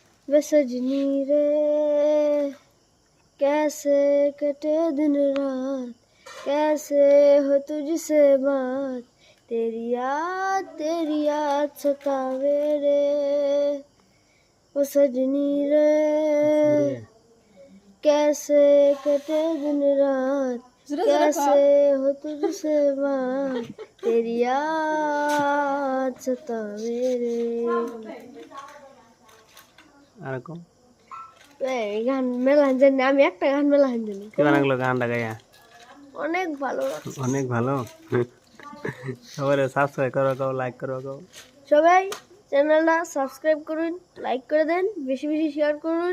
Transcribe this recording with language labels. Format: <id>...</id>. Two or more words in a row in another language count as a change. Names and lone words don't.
<hi>वे सजनी रे कैसे कटे दिन रात, कैसे हो तुझसे बात, तेरी याद सतावे रे। वो सजनी रे कैसे कटे दिन रात, कैसे हो तुझसे बात, तेरी याद सतावे रे।</hi> <bn>এরকম এই গান মেলান জানি, আমি একটা গান মেলান জানি। কেমন লাগলো গানটা গাইয়া? অনেক ভালো লাগছে। অনেক ভালো। সবাই সাবস্ক্রাইব করো, কেউ লাইক করো, কেউ সবাই চ্যানেলটা সাবস্ক্রাইব করুন, লাইক করে দেন, বেশি বেশি শেয়ার করুন।</bn>